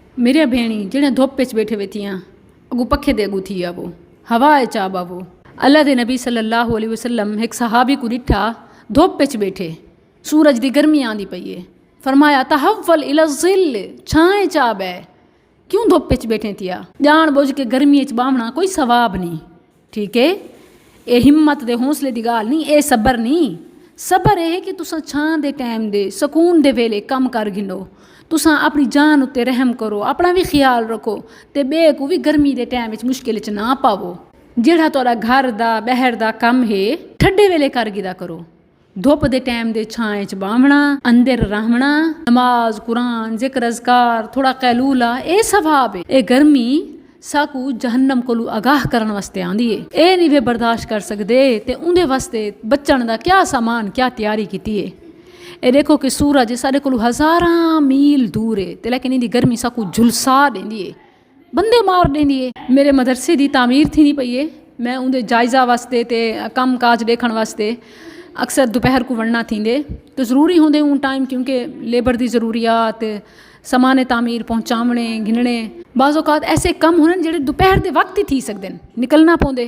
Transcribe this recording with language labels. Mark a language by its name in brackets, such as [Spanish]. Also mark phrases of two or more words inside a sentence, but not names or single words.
[Saraiki] میرے بھینی جیہڑے دھپ چ بیٹھے وٹھیاں اگوں پکھے دے اگوں تھی آوو ہوا چا باؤ. اللہ دے نبی [Arabic] صلى الله عليه وسلم [Saraiki] ایک صحابی کو ڈٹھا دھپ چ بیٹھے، سورج کی گرمی آندی پئی ہے. [Arabic] فرمایا تحول إلى الظل, [Saraiki] چھائے چا بہہ، کیوں دھپ چ بیٹھے تھیا. جان بجھ کے گرمی چ باونا کوئی ثواب نہیں، ٹھیک ہے. یہ ہمت دے حوصلے کی گال نہیں، یہ صبر نہیں. صبر یہ ہے کہ تساں چھاں دے ٹائم دے سکون دے ویلے کم کر گھنو، تساں اپنی جان اتے رحم کرو، اپنا بھی خیال رکھو، تے بے کو بھی گرمی دے ٹائم مشکل چ نہ پاوو. جیڑا تہاڈا گھر دا باہر دا کم ہے ٹھنڈے ویلے کر گھدا کرو. دھپ دے ٹائم دے چھائے چ باونا، اندر رہنا، نماز قرآن ذکر اذکار تھوڑا قیلولہ، یہ ثواب ہے. یہ گرمی ساکوں جہنم کولوں آگاہ کرنے واسطے آندی ہے. یہ نہیں وے برداشت کر سکدے، تے انہاں کے واسطے بچن دا کیا سامان کیا تیاری کی ہے. یہ دیکھو کہ سورج ساڈے کو 1000 میل دور ہے، تو لیکن اِنہاں کی گرمی ساکوں جھلسا دیندی ہے، بندے مار دیندی ہے. میرے مدرسے کی تعمیر تھی پئی ہے، میں اُنہاں کے جائزہ واسطے تے کم کاج دیکھنے واسطے اکثر دوپہر کو وڑنا تھیندے، تو ضروری ہوندے اُس ٹائم، کیونکہ لیبر کی ضروریات سامان تعمیر پہنچاونے گھننے بعض اوقات ایسے کم ہوندے جیڑے دوپہر کے وقت ہی تھی سکدے نکلنا پوندے.